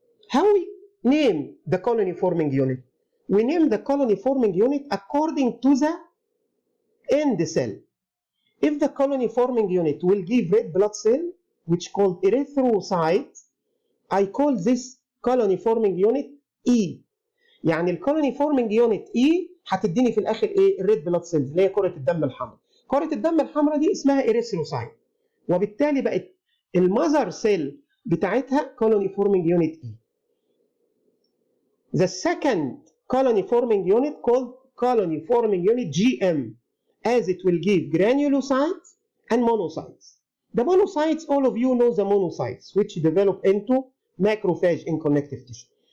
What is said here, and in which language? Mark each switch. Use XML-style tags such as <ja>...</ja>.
<en>How we name the colony-forming unit? We name the colony-forming unit according to the end cell. If the colony-forming unit will give red blood cell, which called erythrocyte, I call this colony-forming unit E.</en> <ar>يعني الcolony-forming unit E هتديني في الآخر إيه؟ الريد بلاد سيلز اللي هي كرة الدم الحمراء. كرة الدم الحمراء دي اسمها erythrocyte. وبالتالي بقت المذر سيل بتاعتها colony-forming unit E.</ar> <en>The second colony-forming unit called colony-forming unit GM, as it will give granulocytes and monocytes. The monocytes, all of you know the monocytes, which develop into macrophage in connective tissue.</en>